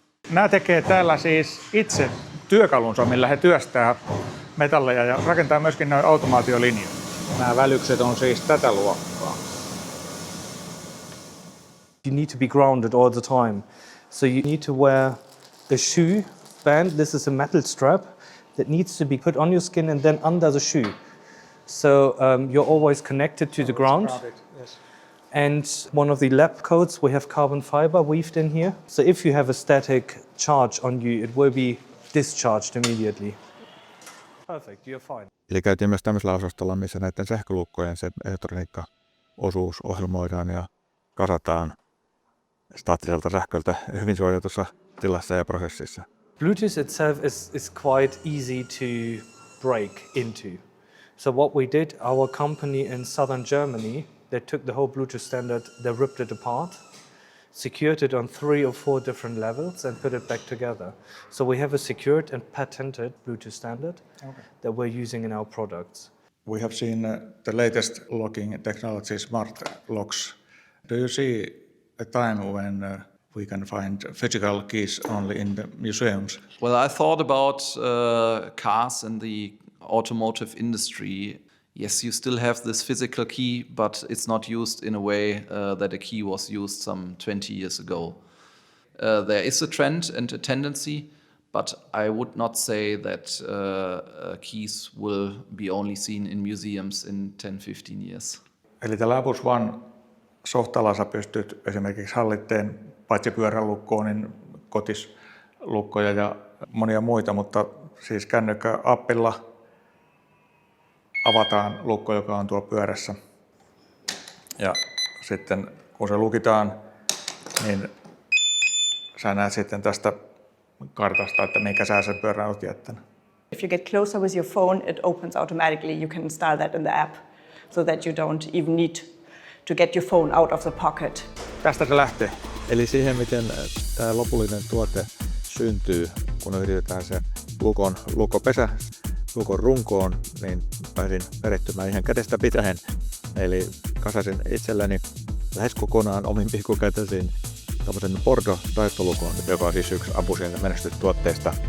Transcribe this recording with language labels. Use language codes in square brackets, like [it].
[fi] Nämä tekee täällä siis itse työkalunsa, millä he työstää metalleja ja rakentaa myöskin noin automaatiolinjoja. Nämä välykset on siis tätä luokkaa. [en] You need to be grounded all the time. So you need to wear a shoe band. This is a metal strap that needs to be put on your skin and then under the shoe. So you're always connected to the ground. Yes. And one of the lab coats, we have carbon fiber weaved in here. So if you have a static charge on you, it will be discharged immediately. Perfect, you're fine. [fi] Eli käytiin myös tämmöisellä osastolla, missä näiden sähkölukkojen se elektroniikkaosuus ohjelmoidaan ja kasataan staattiselta sähköltä hyvin suojatussa tilassa ja prosessissa. [en] Bluetooth itself is quite easy to break into. So what we did, our company in southern Germany, they took the whole Bluetooth standard, they ripped it apart, secured it on 3 or 4 different levels and put it back together. So we have a secured and patented Bluetooth standard that we're using in our products. We have seen the latest locking technology, smart locks. Do you see a time when we can find physical keys only in the museums? Well, I thought about cars and the automotive industry. Yes, you still have this physical key, but it's not used in a way that a key was used some 20 years ago. There is a trend and a tendency, but I would not say that keys will be only seen in museums in 10-15 years. [fi] Eli tällä Abus One softalla sä pystyt esimerkiksi hallitteen paitsi pyörälukkoon, niin kotislukkoja ja monia muita, mutta siis kännykkäappilla avataan lukko, joka on tuo pyörässä. Ja sitten kun se lukitaan, niin sä näet sitten tästä kartasta, että minkä sä sen pyörän olet jättänyt. [en] If you get closer with your phone, it opens automatically. You can install that in the app so that you don't even need to get your phone out of the pocket. [fi] Tästä se lähtee. Eli siihen, miten tämä lopullinen tuote syntyy, kun yritetään se lukkopesä lukon runkoon, niin pääsin perehtymään ihan kädestä pitäen. Eli kasasin itselleni lähes kokonaan omin pikkukätösin tämmöisen Bordeaux-taittolukon, joka on siis yksi Abusin menestystuotteista.